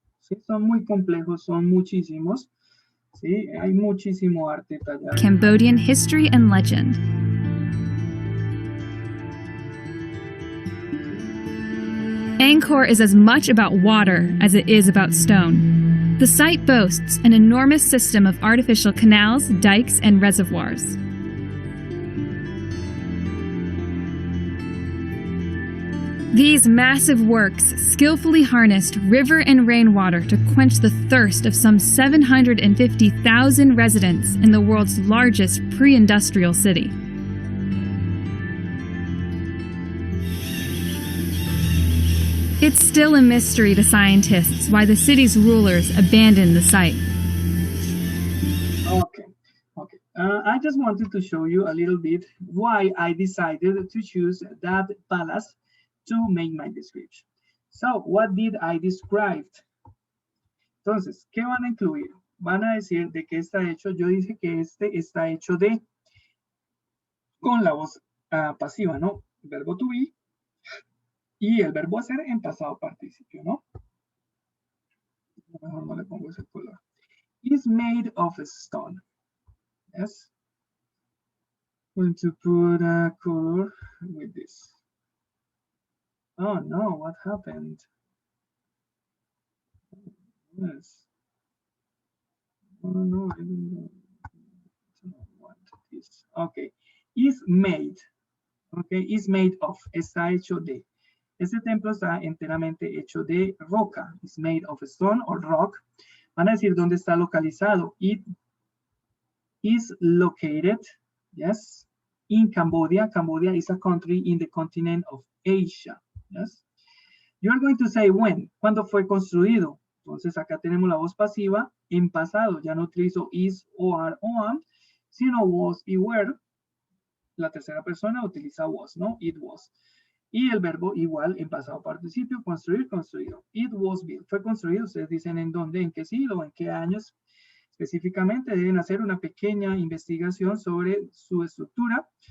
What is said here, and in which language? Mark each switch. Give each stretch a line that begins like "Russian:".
Spanish: Sí, son muy complejos, son muchísimos. Sí, hay muchísimo arte tallado.
English: Cambodian history and legend. Angkor is as much about water as it is about stone. The site boasts an enormous system of artificial canals, dikes, and reservoirs. These massive works skillfully harnessed river and rainwater to quench the thirst of some 750,000 residents in the world's largest pre-industrial city. It's still a mystery to scientists why the city's rulers abandoned the site. Okay. I just wanted to show you a little bit why I decided to choose that palace to make my description. So, what did I describe?
Spanish: Entonces, ¿qué van a incluir? Van a decir de qué está hecho. Yo dije que este está hecho de, con la voz pasiva, ¿no? Verbo to be y el verbo hacer en pasado participio, ¿no? Mejor no le pongo ese color.
English: Is made of stone. Yes. Going to put a color with this. Oh no, what happened? Yes. Oh no, I don't want this. Okay. Is made. Okay, is made of.
Spanish: Está hecho de. Este templo está enteramente hecho de roca.
English: Is made of stone or rock.
Spanish: Van a decir dónde está localizado.
English: It is located, yes, in Cambodia. Cambodia is a country in the continent of Asia. Yes. You are going to say when.
Spanish: ¿Cuándo fue construido? Entonces acá tenemos la voz pasiva en pasado. Ya no utilizo is, or, o am, sino was y were. La tercera persona utiliza was, ¿no?
English: It was.
Spanish: Y el verbo igual en pasado participio, construir, construido.
English: It was built.
Spanish: Fue construido. Ustedes dicen en dónde, en qué siglo, en qué años. Específicamente deben hacer una pequeña investigación sobre su estructura.